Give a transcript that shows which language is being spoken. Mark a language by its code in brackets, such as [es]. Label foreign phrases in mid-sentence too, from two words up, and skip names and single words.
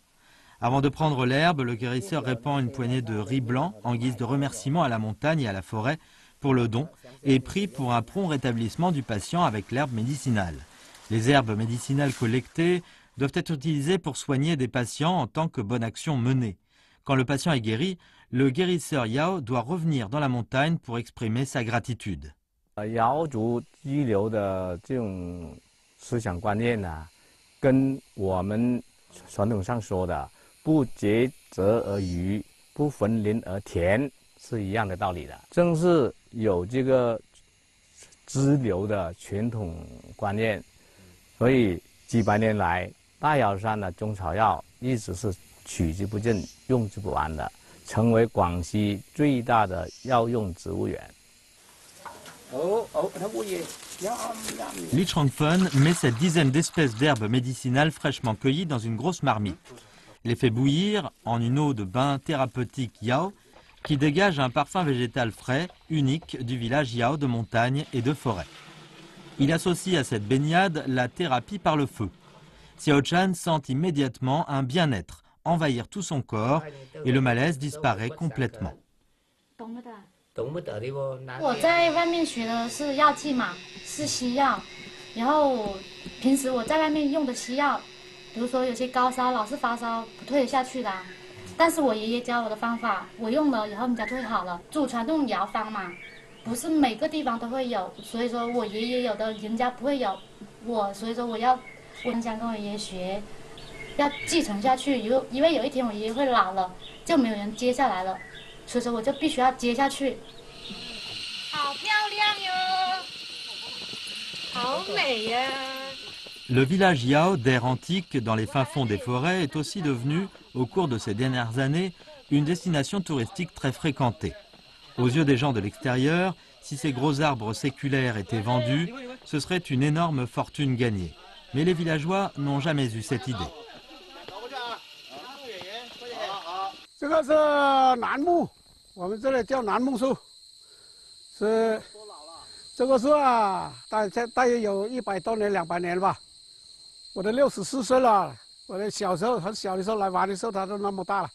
[fr] Avant de prendre l'herbe, le guérisseur répand une poignée de riz blanc en guise de remerciement à la montagne et à la forêt pour le don et prie pour un prompt rétablissement du patient avec l'herbe médicinale. Les herbes médicinales collectées doivent être utilisées pour soigner des patients en tant que bonne action menée. Quand le patient est guéri, le guérisseur Yao doit revenir dans la montagne pour exprimer sa gratitude. [zh] 瑶族居留的这种思想观念呢，跟我们传统上说的“不竭泽而渔，不焚林而田”是一样的道理的。正是有这个支流的传统观念，所以几百年来，大瑶山的中草药一直是取之不尽、用之不完的，成为广西最大的药用植物园。 [fr] Li Chongfen met cette dizaine d'espèces d'herbes médicinales fraîchement cueillies dans une grosse marmite. Les fait bouillir en une eau de bain thérapeutique Yao qui dégage un parfum végétal frais, unique du village Yao de montagne et de forêt. Il associe à cette baignade la thérapie par le feu. Xiaochan sent immédiatement un bien-être envahir tout son corps et le malaise disparaît complètement. [zh] 我在外面学的是药剂嘛，是西药，然后平时我在外面用的西药，比如说有些高烧老是发烧不退得下去的，但是我爷爷教我的方法，我用了以后人家退好了。祖传这种疗方嘛，不是每个地方都会有，所以说我爷爷有的人家不会有，所以说我很想跟我爷爷学，要继承下去，因为有一天我爷爷会老了，就没有人接下来了。所以说我就必须要接下去。好漂亮哟，好美呀！ [fr] Le village Yao, d'air antique dans les fins fonds des forêts, est aussi devenu, au cours de ces dernières années, une destination touristique très fréquentée. Aux yeux des gens de l'extérieur, si ces gros arbres séculaires étaient vendus, ce serait une énorme fortune gagnée. Mais les villageois n'ont jamais eu cette idée. [zh] 这个是楠木，我们这里叫楠木树，是这个树啊，大约有100多年、200年吧。我都64岁了，我的小时候很小的时候来玩的时候，它都那么大了。